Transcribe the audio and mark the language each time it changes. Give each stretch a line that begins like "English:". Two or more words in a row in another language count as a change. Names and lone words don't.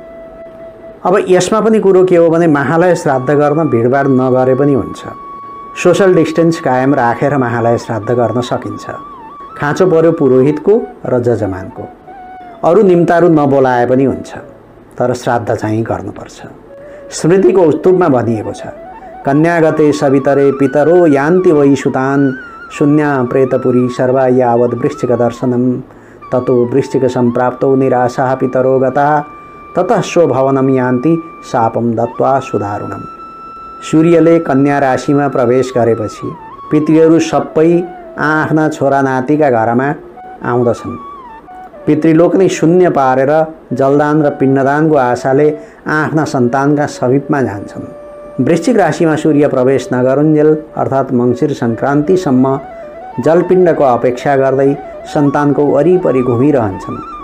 Nepali: अब यसमा पनि कुरो के हो भने महालय श्राद्ध गर्न भिडभाड नगरे पनि हुन्छ।
English: social distance
Nepali: कायम राखेर महालय श्राद्ध गर्न सकिन्छ। खाँचो पर्यो पुरोहितको र जजमानको, अरू निम्तारू नबोलाए पनि हुन्छ, तर श्राद्ध चाहिँ गर्नुपर्छ। स्मृतिको उस्तुपमा भनिएको छ,
Sanskrit: कन्यागते सवितरे पितरो यान्ति वै सुतान् शून्या प्रेतपुरी सर्वा यावद् वृश्चिक दर्शनम ततो वृश्चिक सम्प्राप्तो निराशा पितरो गता ततः स्वभवनम यान्ति शापम दत्वा सुदारुणम।
Nepali: सूर्यले कन्या राशिमा प्रवेश गरेपछि पितृहरू सबै आफ्ना छोरा नातिका घरमा आउँदछन्। पितृलोक नै शून्य पारेर जलदान र पिण्डदानको आशाले आफ्ना सन्तानका समीपमा जान्छन्। वृश्चिक राशिमा सूर्य प्रवेश नगरुन्जेल अर्थात् मङ्सिर सङ्क्रान्तिसम्म जलपिण्डको अपेक्षा गर्दै सन्तानको वरिपरि घुमिरहन्छन्।